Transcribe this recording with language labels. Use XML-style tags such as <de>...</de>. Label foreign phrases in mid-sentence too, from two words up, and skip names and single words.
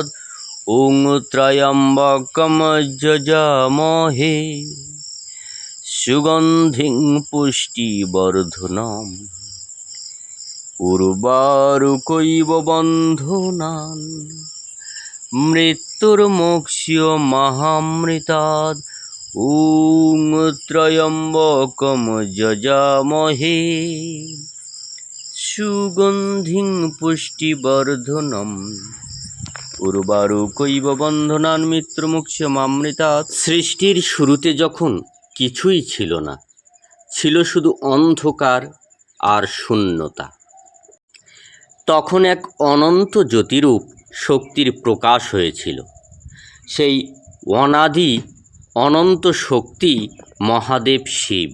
<sa>ওং ত্র্যম্বকম যজামহে সুগন্ধিং পুষ্টিবর্ধনম উর্বারুকৈব বন্ধনান মৃত্যুর্মোক্ষ্যো মহামৃতাৎ। ওং ত্র্যম্বকম যজামহে সুগন্ধিং পুষ্টিবর্ধনম উর্বারুকৈব বন্ধনান মৃত্যুর্মোক্ষ্যো মহামৃতাৎ।</sa> <bn>সৃষ্টির শুরুতে যখন কিছুই ছিল না, ছিল শুধু অন্ধকার আর শূন্যতা, তখন এক অনন্ত জ্যোতিরূপ শক্তির প্রকাশ হয়েছিল। সেই অনাদি অনন্ত শক্তি মহাদেব শিব।</bn>